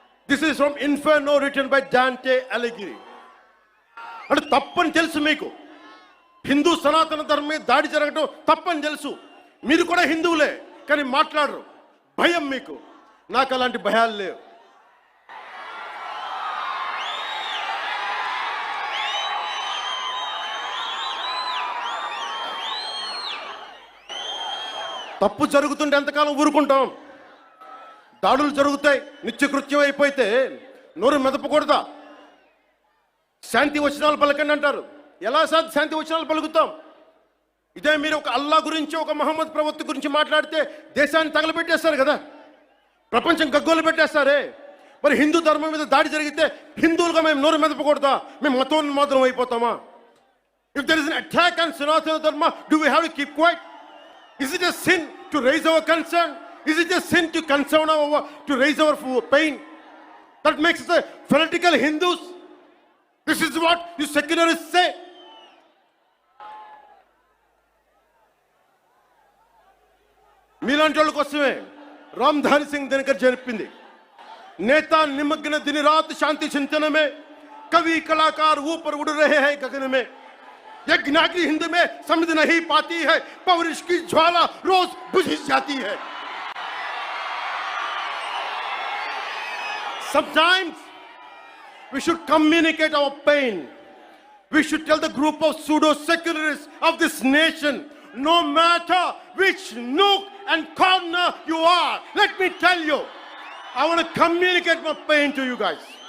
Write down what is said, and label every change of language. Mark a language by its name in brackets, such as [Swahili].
[English] This is from Inferno written by Dante Alighieri. [Telugu] అంటే తప్పని తెలుసు మీకు, హిందూ సనాతన ధర్మం మీద దాడి జరగడం తప్పని తెలుసు, మీరు కూడా హిందువులే కానీ మాట్లాడరు. భయం మీకు. నాకు అలాంటి భయాలు లేవు. తప్పు జరుగుతుంటే ఎంతకాలం ఊరుకుంటాం? దాడులు జరుగుతాయి, నిత్యకృత్యం అయిపోతే నోరు మెదపకూడదా? శాంతి వచనాలు పలకండి అంటారు. ఎలా శాంతి వచనాలు పలుకుతాం? ఇదే మీరు ఒక అల్లా గురించి, ఒక మహమ్మద్ ప్రవక్త గురించి మాట్లాడితే దేశాన్ని తగలబెట్టేస్తారు కదా, ప్రపంచం గగ్గోలు పెట్టేస్తారే. మరి హిందూ ధర్మం మీద దాడి జరిగితే హిందువులుగా మేము నోరు మెదపకూడదా? మేము మతోన్మాదం అయిపోతామా? [English] If there is an attack on Sanatana Dharma, do we have to keep quiet? Is it a sin to raise our concern? Is it a sin to to raise our pain? That makes us a fanatical Hindus. This is what you secularists say. [Telugu] మీలాంటి వాళ్ళ కోసమే రామ్ధారి సింగ్ దినకర్ చెప్పింది, [Hindi] నేతా నిమగ్న दिन रात शांति चिंतन में, कवि कलाकार ऊपर उड़ रहे हैं गगन में. ये ज्ञानी हिंद में समझ नहीं पाती है, पौरुष की ज्वाला रोज बुझ जाती है. [English] Sometimes we should communicate our pain. We should tell the group of pseudo-secularists of this nation, no matter which nook and corner you are, let me tell you, I want to communicate my pain to you guys.